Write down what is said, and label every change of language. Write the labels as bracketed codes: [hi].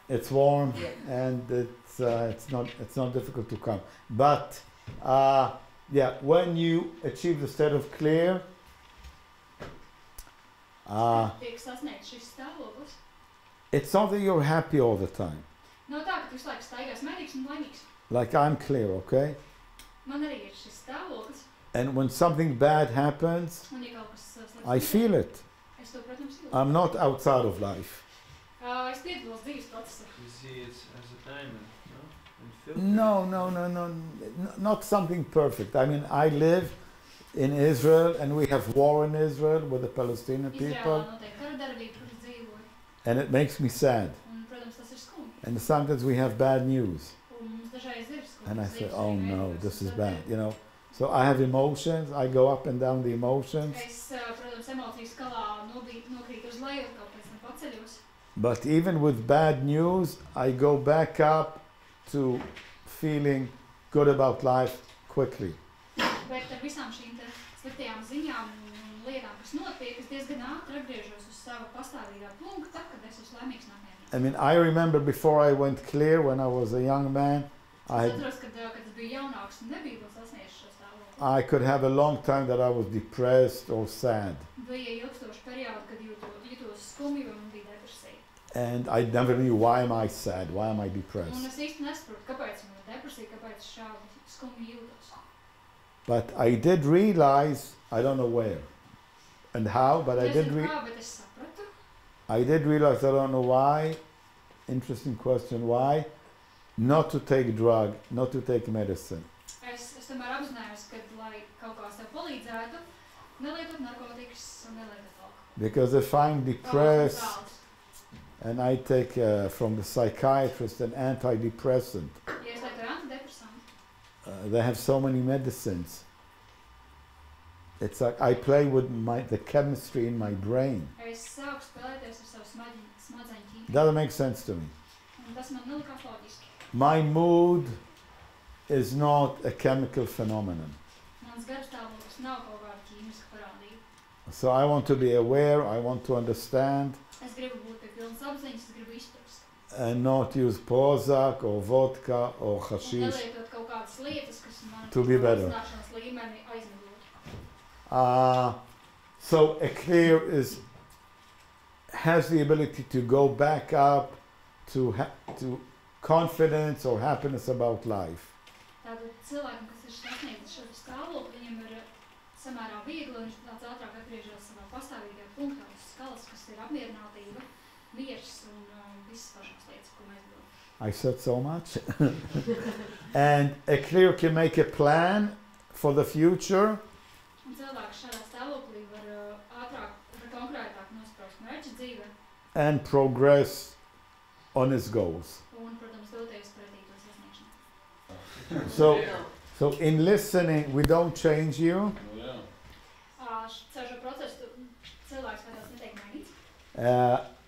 [en] It's warm and it's not difficult to come. But yeah, when you achieve the state of clear, [lv] Tiek sasniegts šis stāvoklis. [en] it's not that you're happy all the time. [lv] Nav tā, ka tu visu laiku staigās mierīgs un laimīgs. [en] Like I'm clear, okay? [lv] Man arī ir šis stāvoklis. [en] And when something bad happens, [lv] Un ja kaut kas slikts [en] I feel it. [lv] es to, protams, jūtu. [en] I'm not outside of life. [lv] Es piedalos dzīves procesā. [en] You see it as a diamond, no? No, not something perfect. I mean, I live in Israel and we have war in Israel with the Palestinian [lv] Izrēlā [en] people [lv] notiek kara darbība, kur es dzīvoju. [en] and it makes me sad. [lv] Un, protams, tas ir skumji. [en] And sometimes we have bad news [lv] Un mums dažreiz ir skumji. [en] and I say, oh no, this is bad, you know. So I have emotions, I go up and down the emotions. [lv] Es, protams, emociju skalā nokrītu uz leju, kaut pēc tam paceļos. [en] But even with bad news, I go back up to feeling good about life quickly. [lv] Bet ar visām šīm te sliktajām ziņām un lietām, kas notiek, es diezgan ātri atgriežos uz savu pastāvīgā punkta, kad es esmu laimīgs nākamajā. [en] I mean, I remember before I went clear when I was a young man, [lv] Es atceros, kad es biju jaunāks un nebiju vēl sasniedzis šo stāvokli. [en] I could have a long time that I was depressed or sad. [lv] Bija ilgstoši periodi, kad jutos skumji vai man bija depresija. [en] And I never knew why am I sad, why am I [lv] Un [en] depressed. [lv] es īsti nesaprotu, kāpēc man ir depresija, kāpēc es šādi skumji jūtos. [en] But I did realize, I don't know where and how, but I did [lv] Nezinu kā, bet es sapratu. [en] I did realize, I don't know why, interesting question, why, not to take drug, not to take medicine. [lv] Es tomēr apzinājos, ka, lai kaut kā sev palīdzētu, nelietot narkotikas un nelietot alkoholu. [en] Because if I'm depressed and I take from the psychiatrist an antidepressant, [lv] Ja es lietoju antidepresantu, [en] they have so many medicines. It's like I play with the chemistry in my brain. [lv] es sāku spēlēties ar savu smadzeņu ķīmiju. [en] Doesn't make sense to me. [lv] Un tas man nelikās loģiski. [en] My mood is not a chemical phenomenon. [lv] Mans garastāvoklis nav kaut kāda ķīmiska parādība. [en] So I want to be aware, I want to understand, [lv] Es gribu būt pie pilnas apziņas, es gribu izprast. [en] and not use Prozac or vodka or [lv] Un [en] hashish. [lv] nelietot kaut kādas lietas, kas man [en] To be better. [lv] zināšanas līmeni aizmiglo. [en] So a clear has the ability to go back up to confidence or happiness about life. [lv] Tātad cilvēkam, kas ir sasniedzis šo stāvokli, viņam ir samērā viegli, un viņš tāds ātrāk atgriežas savā pastāvīgajā punktā uz skalas, kas ir apmierinātība, miers un visas pašas lietas, ko mēs gribam. [en] I said so much. And a clear can make a plan for the future. [lv] Un cilvēks šādā stāvoklī var ātrāk, var konkrētāk nospraust mērķi dzīvē [en] And progress on his goals. [lv] un, protams, doties pretī to sasniegšanai. [en] So in listening, we don't change you. [lv] Jā. Caur šo procesu cilvēks kādās netiek mainīts,